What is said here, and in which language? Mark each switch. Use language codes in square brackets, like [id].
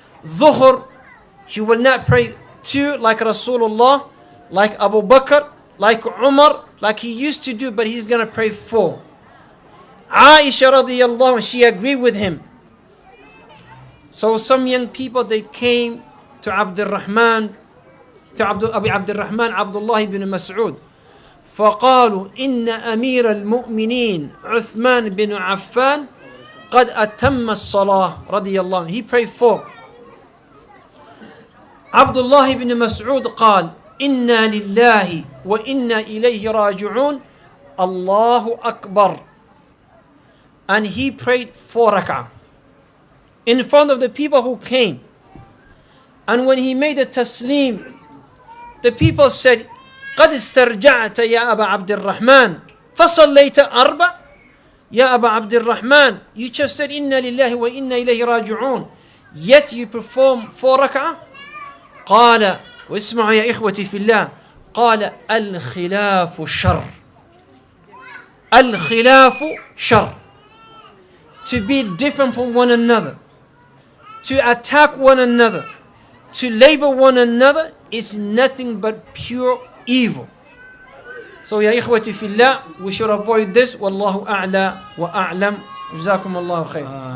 [en] Dhuhr, he will not pray 2 like Rasulullah, like Abu Bakr, like Umar, like he used to do, but he's going to pray 4. Aisha radiyallahu, she agreed with him. So some young people, they came to Abdurrahman, to Abi Abdurrahman, Abdullah ibn Mas'ud. [ar] فقالوا إن أمير المؤمنين عثمان بن عفان قد أتم الصلاة رضي الله عنه. [en] He prayed 4. [ar] Abdullah ibn Mas'ud قال إنا لله وإنا إليه راجعون الله أكبر. [en] And he prayed 4 rak'ah in front of the people who came. And when he made a taslim, the people said, [ar] قد استرجعت يا أبا عبد الرحمن فصليت 4. يا أبا عبد الرحمن, [en] you just said [ar] إنا لله وإنا إليه راجعون, [en] yet you perform 4 rak'ah. [ar] قال, واسمعوا يا إخوتي في الله, قال الخلاف شر. الخلاف شر. [en] To be different from one another, to attack one another, to label one another is nothing but pure evil. So ya ikhwati fillah, we should avoid this. Wallahu a'la wa a'lam. Jazakum Allahu khair.